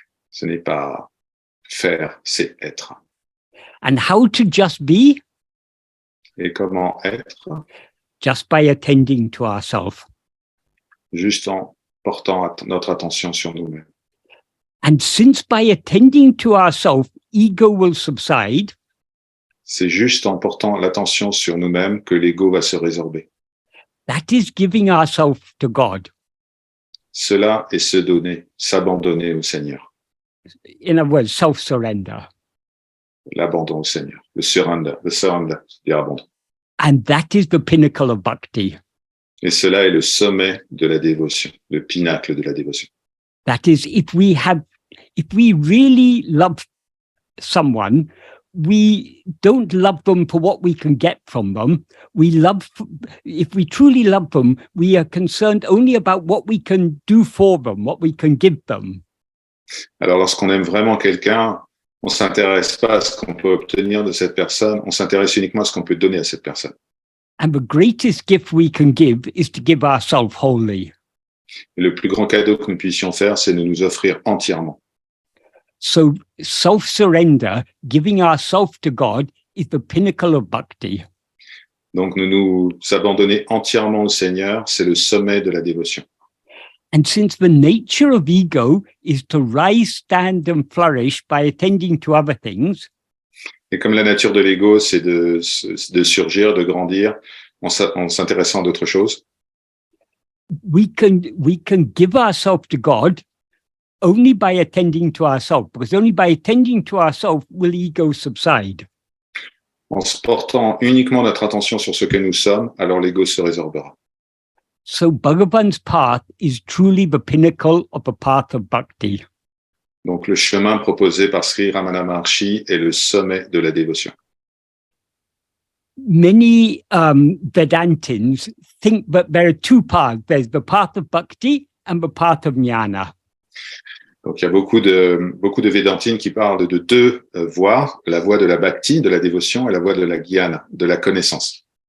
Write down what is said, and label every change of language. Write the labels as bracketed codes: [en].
[fr] Ce n'est pas faire, c'est être. [en] And how to just be? [fr] Et comment être? [en] Just by attending to ourselves. [fr] Juste en portant notre attention sur nous-mêmes. [en] And since by attending to ourselves, ego will subside, [fr] c'est juste en portant l'attention sur nous-mêmes que l'ego va se résorber. [en] That is giving ourselves to God. [fr] Cela est se donner, s'abandonner au Seigneur. [en] In other words, self-surrender. [fr] L'abandon au Seigneur. Le surrender, c'est-à-dire abandon. [en] And that is the pinnacle of bhakti. [fr] Et cela est le sommet de la dévotion, le pinacle de la dévotion. [en] That is, if we really love someone, we don't love them for what we can get from them. If we truly love them, we are concerned only about what we can do for them, what we can give them. [fr] Alors, lorsqu'on aime vraiment quelqu'un, on s'intéresse pas à ce qu'on peut obtenir de cette personne, on s'intéresse uniquement à ce qu'on peut donner à cette personne. [en] And the greatest gift we can give is to give ourselves wholly. [fr] Et le plus grand cadeau que nous puissions faire, c'est de nous offrir entièrement. [en] So self-surrender, giving ourselves to God, is the pinnacle of bhakti. [fr] Donc nous abandonner entièrement au Seigneur, c'est le sommet de la dévotion. [en] And since the nature of ego is to rise, stand, and flourish by attending to other things, [fr] et comme la nature de l'ego, c'est de surgir, de grandir, en s'intéressant à d'autres choses, [en] we can give ourselves to God only by attending to ourselves, because only by attending to ourselves will ego subside. [fr] En se portant uniquement notre attention sur ce que nous sommes, alors l'ego se résorbera. [en] So Bhagavan's path is truly the pinnacle of the path of bhakti. [fr] Donc, le chemin proposé par Sri Ramana Maharshi est le sommet de la dévotion. [en] Many Vedantins think that there are two paths. There's the path of bhakti and the path of jnana. [fr] Donc, il y a beaucoup de Védantines qui parlent de deux voies, la voie de la bhakti, de la dévotion, et la voie de la jnana, de la connaissance.